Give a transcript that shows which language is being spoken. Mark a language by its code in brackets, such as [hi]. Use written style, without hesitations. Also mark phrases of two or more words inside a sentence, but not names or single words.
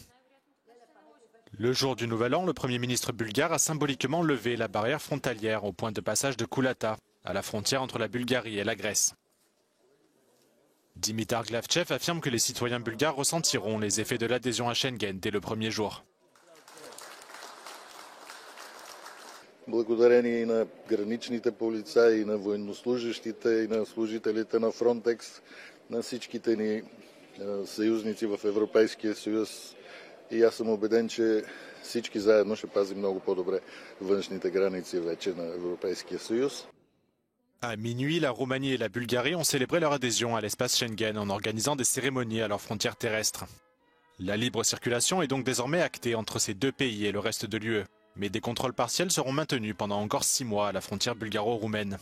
[fr] Le jour du Nouvel An, le Premier ministre bulgare a symboliquement levé la barrière frontalière au point de passage de Koulata, à la frontière entre la Bulgarie et la Grèce. Dimitar Glavchev affirme que les citoyens bulgares ressentiront les effets de l'adhésion à Schengen dès le premier jour. [bg] Благодарение и на граничните полицаи, и на военнослужащите, и на служителите на Фронтекс, на всичките ни съюзници в Европейския съюз. И аз съм убеден, че всички заедно ще пазим много по-добре външните граници вече на Европейския съюз. [fr] À minuit, la Roumanie et la Bulgarie ont célébré leur adhésion à l'espace Schengen en organisant des cérémonies à leurs frontières terrestres. La libre circulation est donc désormais actée entre ces deux pays et le reste de l'UE. Mais des contrôles partiels seront maintenus pendant encore 6 mois à la frontière bulgaro-roumaine.